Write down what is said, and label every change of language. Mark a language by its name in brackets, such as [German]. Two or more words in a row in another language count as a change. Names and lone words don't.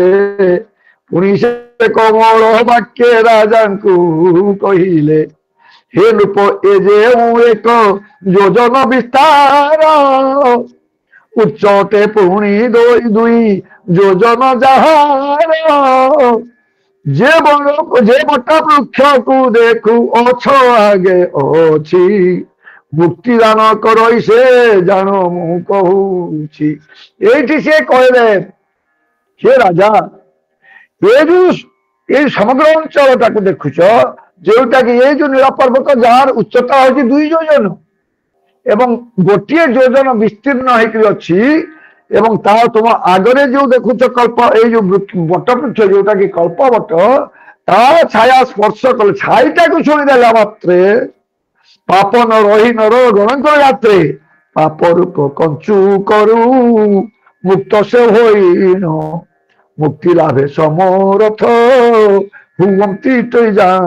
[Odia] ପୁଣି ସେ କମଳ ବାକ୍ୟ ରାଜାଙ୍କୁ କହିଲେ, ହେ ନୃପ ଏ ଯେଉଁ ଏକ ଯୋଜନ ବିସ୍ତାର, ଉଚ୍ଚତେ ପୁଣି ଦୁଇ ଯୋଜନ ଯାହାର, ଯେ ବଟ ବୃକ୍ଷକୁ ଦେଖୁ ଅଛ ଆଗେ ଅଛି, ମୁକ୍ତି ଦାନ କରଇ ସେ ଜାଣ ମୁଁ କହୁଛି। ଏଇଠି ସେ କହିଲେ, ହେ ରାଜା ଏଇ ସମଗ୍ର ଅଞ୍ଚଳଟାକେ ଦେଖୁଛ, ଯେଉଁଟାକି এই ଯୋଉ ନୀଳ ପର୍ବତ ଯାହାର ଉଚ୍ଚତା ହଉଛି 2 ଯୋଜନ ଏବଂ ଗୋଟିଏ ଯୋଜନ ବିସ୍ତୀର୍ଣ୍ଣ ହେଇକି ଅଛି, ଏବଂ ତା ତୁମ ଆଗରେ ଯୋଉ ଦେଖୁଛ କଳ୍ପ ଏଇ ଯୋଉ ବଟ ବୃକ୍ଷ ଯୋଉଟା କି କଳ୍ପ ବଟ, ତାର ଛାୟା ସ୍ପର୍ଶ କଲେ, ଛାଇଟାକୁ ଛୁଇଁଦେଲା ମାତ୍ରେ ପାପ ନ ରହି ନର ଗଣଙ୍କର ଯାତ୍ରେ, ପାପ ରୂପ କଞ୍ଚୁ କରୁ ମୁକ୍ତ ସେ ହୋଇନ, ମୁକ୍ତି ଲାଭେ ସମରଥ ହୁଅନ୍ତି ତୁଇ ଜାଣ।